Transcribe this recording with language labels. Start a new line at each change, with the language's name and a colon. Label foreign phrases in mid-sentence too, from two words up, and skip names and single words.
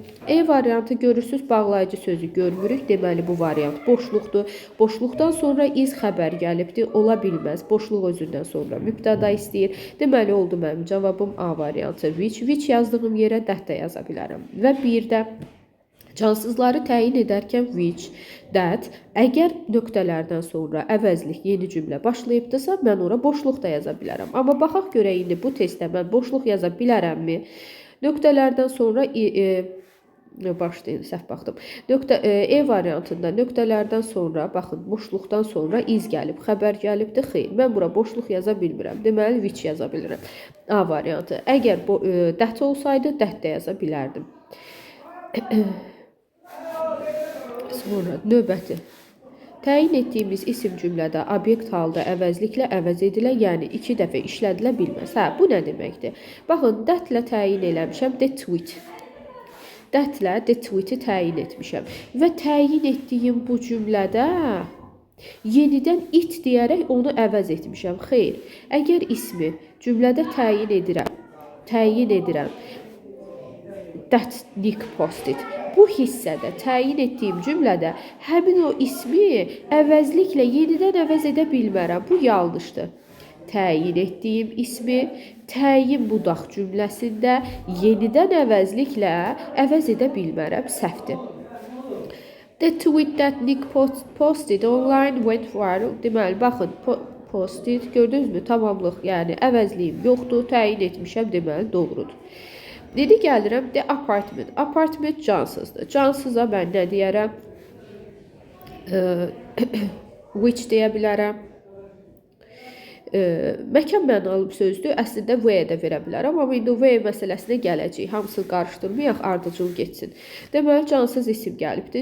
Azerbaijani: E variantı görürsüz, bağlayıcı sözü görmürük. Deməli, bu variant boşluqdur. Boşluqdan sonra iz xəbər gəlibdir. Ola bilməz. Boşluq özündən sonra mübtəda istəyir. Deməli, oldu mənim cavabım A variantı which. Which yazdığım yerə that da yaza bilərəm. Və bir də cansızları təyin edərkən
English: which, that,
Azerbaijani: əgər nöqtələrdən sonra əvəzlik yeni cümlə başlayıbdırsa, mən ora boşluq da yaza bilərəm. Amma baxaq görək indi bu testdə mən boşluq yaza bilərəmmi? Nöqtələrdən sonra başlayın, səhv baxdım. E variantında nöqtələrdən sonra, baxın, boşluqdan sonra iz gəlib, xəbər gəlibdir, xeyr. Mən bura boşluq yaza bilmirəm. Deməli, which yaza bilirəm. A variantı. Əgər that olsaydı, that də yaza bilərdim. Sonra növbəti. Təyin etdiyimiz isim cümlədə obyekt halda əvəzliklə əvəz edilə, yəni 2 dəfə işlədilə bilməz. Hə, bu nə deməkdir? Baxın, that-lə təyin eləmişəm,
English: the tweet.
Azerbaijani: That-lə
English: the tweet-
Azerbaijani: i təyin etmişəm. Və təyin etdiyim bu cümlədə yenidən it deyərək onu əvəz etmişəm. Xeyr, əgər ismi cümlədə təyin edirəm,
English: that Nick posted.
Azerbaijani: Bu hissədə təyin etdiyim cümlədə həmin o ismi əvəzliklə yenidən əvəz edə bilmərəm. Bu yanlışdır. Təyin etdiyim ismi təyin budaq cümləsində yenidən əvəzliklə əvəz edə bilmərəm. Səhvdir.
English: The tweet that Nick posted online went viral.
Azerbaijani: Deməli, baxın, posted, gördünüzmü? Tamamlıq, yəni əvəzliyim yoxdur, təyin etmişəm, deməli, doğrudur. İndi gəlirəm,
English: the apartment.
Azerbaijani: Apartment cansızdır. Cansıza mən nə deyərəm? Which deyə bilərəm. Məkan mənalı sözdür. Əslində where də verə bilərəm. Amma indi where məsələsinə gələcək. Hamısını qarışdırmayaq, ardıcıl getsin. Deməli, cansız isim gəlibdir.